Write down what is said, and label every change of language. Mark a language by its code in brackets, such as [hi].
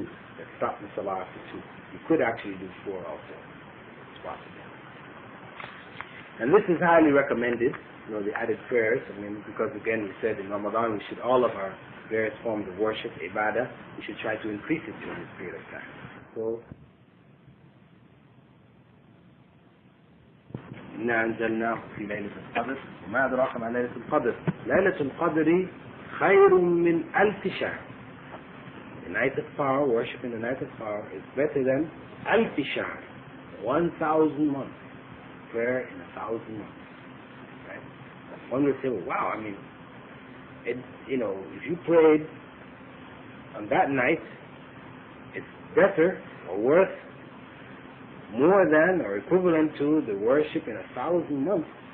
[en] Let's stop the salah after 2. You could actually do 4 also. It's possible. And this is highly recommended, the added prayers. Because again we said in Ramadan we should, all of our various forms of worship, ibadah, we should try to increase it during this period of time. [ar] So إنا أنزلناه في ليلة القدر وما أدراك ما ليلة القدر ليلة القدر خير من ألف شهر. [en] The night of power, worship in the night of power, is better than [ar] ألف شهر, [en] 1,000 months. Prayer in 1,000 months. Right? One would say, well, wow, if you prayed on that night, it's better or worth more than or equivalent to the worship in 1,000 months.